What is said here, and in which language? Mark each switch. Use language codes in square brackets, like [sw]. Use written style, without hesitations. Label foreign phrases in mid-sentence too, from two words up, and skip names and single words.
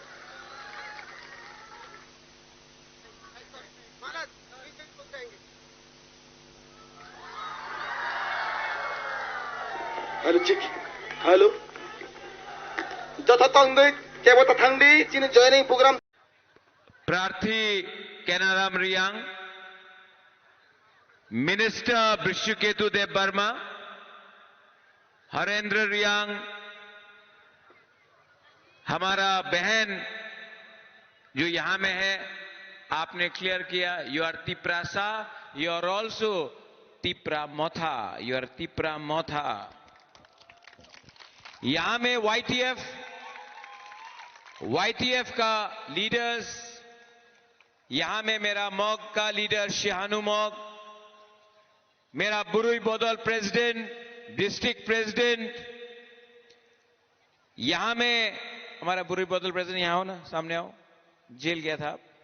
[trp] हेलो जथा तंगदै केबता थांदी चिनि [en] joining programme [hi] प्रार्थी केनाराम रियांग, मिनिस्टर विश्वकेतु देव वर्मा, हरेंद्र रियांग, हमारा बहन जो यहां में है, आपने क्लियर किया, [en] you are Tiprasa, you are also Tipra Motha, you are Tipra Motha. [hi] यहां में वाईटीएफ का लीडर्स, यहां में मेरा मॉग का लीडर शिहानु मॉग, मेरा बुरुई बोदल प्रेसिडेंट, [en] district president, [hi] यहां में हमारा बुरुई बोदल प्रेसिडेंट, यहां हो ना, सामने आओ, जेल गया था।